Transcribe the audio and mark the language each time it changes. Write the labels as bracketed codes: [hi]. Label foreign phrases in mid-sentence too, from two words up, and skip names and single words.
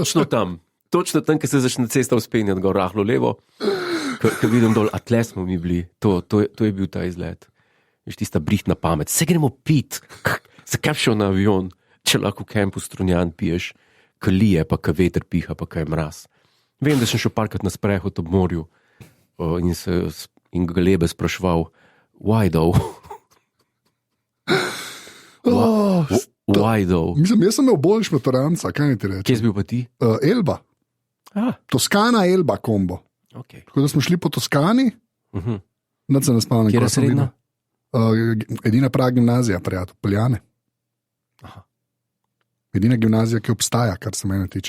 [sl] Točno tam, ko se začne cesta vzpenjati, gor rahlo levo, ko vidim dol, a tle smo mi bili, to je bil ta izlet. Veš, tista brihtna pamet, se gremo pit, zakaj šel na avion, če lahko v kampu Strunjan piješ, ko lije, pa ko veter piha, pa ko je mraz. Vem, da sem šel parkrat na sprehod ob morju in ga lebe spraševal, [en] why though? Why though? [sl] Mislim, jaz sem imel boljš maturanca, kaj ti reči? Kje si bil pa ti? Elba. Toskana, Elba kombo. Okay. Tako da smo šli po Toskani, nad se ne spomnim. Kje je srednja? Edina prava gimnazija, prijatelj, Poljane. Aha. Edina gimnazija, ki obstaja, kar se mene tiče.